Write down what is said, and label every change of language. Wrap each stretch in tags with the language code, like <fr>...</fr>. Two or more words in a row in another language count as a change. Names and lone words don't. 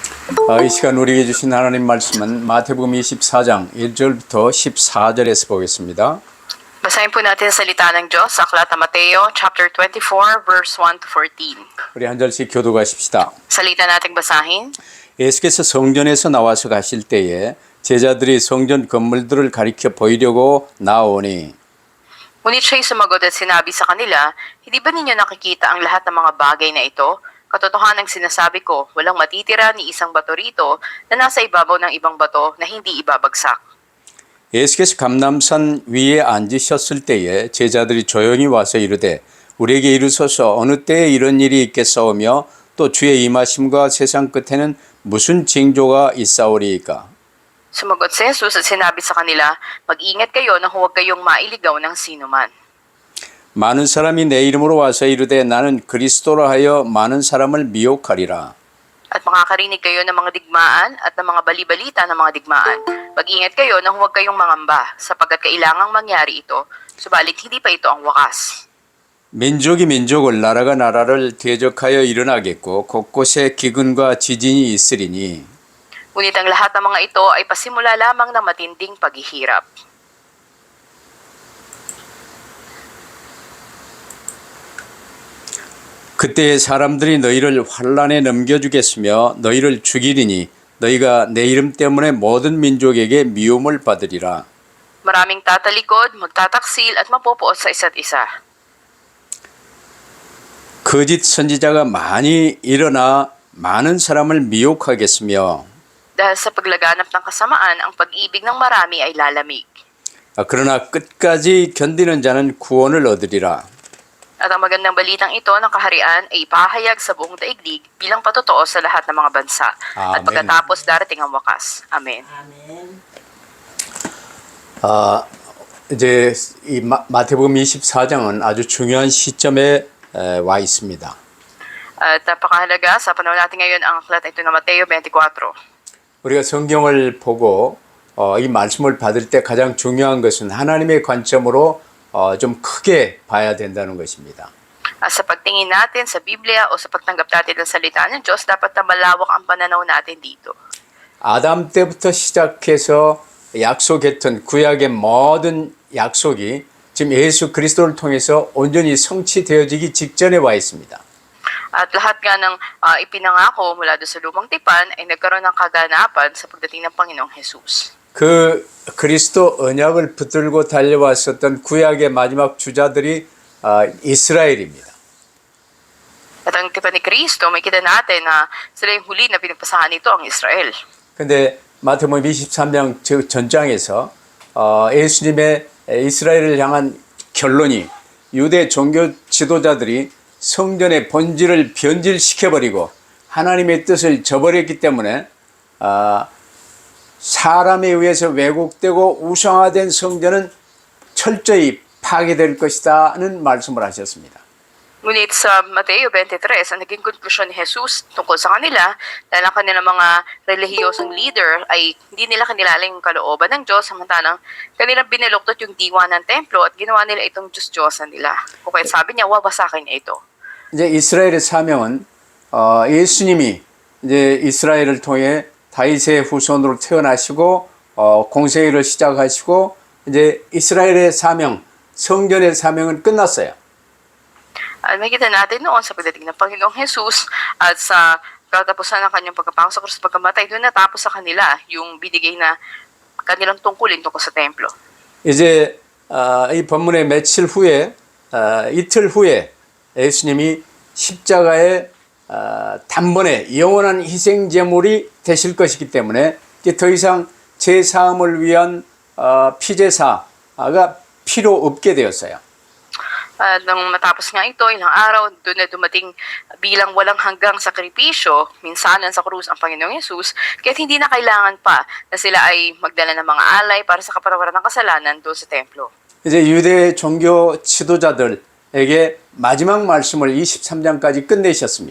<ko>이 시간 우리에게 주신 하나님 말씀은 마태복음 24장 1절부터 14절에서 보겠습니다.</ko> <tl>Basahin po natin sa salita ng Diyos sa aklat ng Mateo,</tl> <en>chapter 24, verse 1 to 14.</en> <ko>우리 한 절씩 교도하십시다.</ko> <tl>Salita nating basahin.</tl> <ko>예수께서 성전에서 나와서 가실 때에 제자들이 성전 건물들을 가리켜 보이려고 나오니</ko> <tl>Ngunit siya'y sumagot at sinabi sa kanila, hindi ba ninyo nakikita ang lahat ng mga bagay na ito? Katotohanang sinasabi ko, walang matitira ni isang bato rito na nasa ibabaw ng ibang bato na hindi ibabagsak.</tl> <ko>예수께서 감람산 위에 앉으셨을 때에 제자들이 조용히 와서 이르되 우리에게 이르소서 어느 때에 이런 일이 있겠사오며 또 주의 임하심과 세상 끝에는 무슨 징조가 있사오리이까.</ko> <tl>Sumagot si Jesus at sinabi sa kanila, mag-ingat kayo na huwag kayong mailigaw ng sinuman.</tl> <ko>많은 사람이 내 이름으로 와서 이르되 나는 그리스도라 하여 많은 사람을 미혹하리라.</ko> <tl>At makakarinig kayo ng mga digmaan at ng mga balibalita ng mga digmaan. Mag-ingat kayo na huwag kayong mangamba, sapagkat kailangang mangyari ito, subalit hindi pa ito ang wakas.</tl> <ko>민족이 민족을 나라가 나라를 대적하여 일어나겠고 곳곳에 기근과 지진이 있으리니</ko> <tl>Ngunit ang lahat ng mga ito ay pasimula lamang ng matinding paghihirap.</tl> <ko>그때에 사람들이 너희를 환란에 넘겨주겠으며 너희를 죽이리니 너희가 내 이름 때문에 모든 민족에게 미움을 받으리라.</ko> <tl>Maraming tatalikod, magtataksil at mapupuot sa isa't isa.</tl> <ko>거짓 선지자가 많이 일어나 많은 사람을 미혹하겠으며</ko> <tl>Dahil sa paglaganap ng kasamaan, ang pag-ibig ng marami ay lalamig.</tl> <ko>그러나 끝까지 견디는 자는 구원을 얻으리라.</ko> <tl>At ang magandang balitang ito ng kaharian ay ipahayag sa buong daigdig bilang patotoo sa lahat ng mga bansa. At Amen. pagkatapos darating ang wakas. Amen.</tl> <ko>이제 이 마태복음 24장은 아주 중요한 시점에 와 있습니다.</ko> <tl>At napakahalaga sa panahon natin ngayon ang aklat ito ng Mateo 24.</tl> <ko>우리가 성경을 보고 이 말씀을 받을 때 가장 중요한 것은 하나님의 관점으로 좀 크게 봐야 된다는 것입니다.</ko> <tl>Sa pagtingin natin sa Biblia o sa pagtanggap natin ng salita ng Diyos, dapat na malawak ang pananaw natin dito.</tl> <ko>아담 때부터 시작해서 약속했던 구약의 모든 약속이 지금 예수 그리스도를 통해서 온전히 성취되어지기 직전에 와 있습니다.</ko> <tl>At lahat nga ng ipinangako mula doon sa lumang tipan ay nagkaroon ng kaganapan sa pagdating ng Panginoong Jesus.</tl> <ko>그 그리스도 언약을 붙들고 달려왔었던 구약의 마지막 주자들이 이스라엘입니다.</ko> <tl>At ang tipan ni Kristo, may kita natin na sila yung huli na pinagpasahan nito ang Israel.</tl> <ko>근데 마태복음 23장 전장에서 예수님의 이스라엘을 향한 결론이 유대 종교 지도자들이 성전의 본질을 변질시켜버리고 하나님의 뜻을 저버렸기 때문에 사람에 의해서 왜곡되고 우상화된 성전은 철저히 파괴될 것이다는 말씀을 하셨습니다.</ko> <tl>Ngunit sa Mateo 23, ang naging konklusyon ni Jesus tungkol sa kanila dahil ang kanilang mga relihiyosong leader ay hindi nila kinilala yung kalooban ng Diyos, samantalang kanilang binaluktot yung diwa ng templo at ginawa nila itong Diyos-Diyosan nila. Kung kaya sabi niya, wawasakin niya ito.</tl> <ko>이제 이스라엘의 사명은 예수님이 이제 이스라엘을 통해 다윗의 후손으로 태어나시고 공생애를 시작하시고 이제 이스라엘의 사명, 성전의 사명은 끝났어요.</ko> <tl>At makita natin noon sa pagdating ng Panginoong Jesus at sa katapusan ng kanyang pagkapako sa krus at pagkamatay, doon natapos sa kanila yung binigay na kanilang tungkulin tungkol sa templo.</tl> <ko>이제 이 본문의 며칠 후에 이틀 후에 예수님이 십자가의 단번에 영원한 희생 제물이 되실 것이기 때문에 이제 더 이상 제 사함을 위한 피제사가 필요 없게 되었어요.</ko> <tl>Nang matapos nga ito, ilang araw, doon na dumating bilang walang hanggang sakripisyo, minsanan sa krus ang Panginoong Yesus, kaya hindi na kailangan pa na sila ay magdala ng mga alay para sa kapatawaran ng kasalanan doon sa templo.</tl> <ko>이제 유대 종교 지도자들에게 마지막 말씀을 23장까지 끝내셨습니다.</ko>